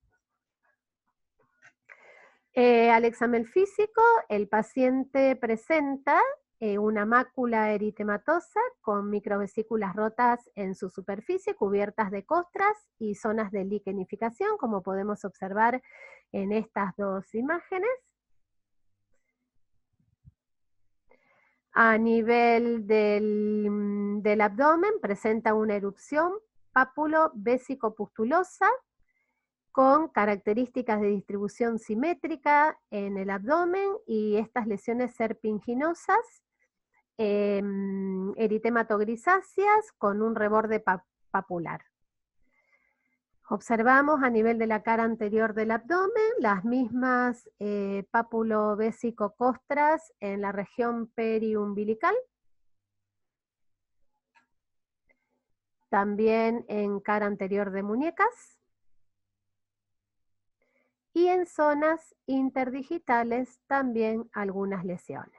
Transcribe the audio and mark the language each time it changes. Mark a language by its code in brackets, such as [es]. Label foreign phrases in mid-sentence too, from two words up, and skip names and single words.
[es] Al examen físico, el paciente presenta una mácula eritematosa con microvesículas rotas en su superficie, cubiertas de costras y zonas de liquenificación, como podemos observar en estas dos imágenes. A nivel del abdomen presenta una erupción pápulo-vésico-pustulosa con características de distribución simétrica en el abdomen y estas lesiones serpinginosas, eritematogrisáceas con un reborde papular. Observamos a nivel de la cara anterior del abdomen las mismas pápulo-vésico-costras en la región periumbilical, también en cara anterior de muñecas, y en zonas interdigitales también algunas lesiones.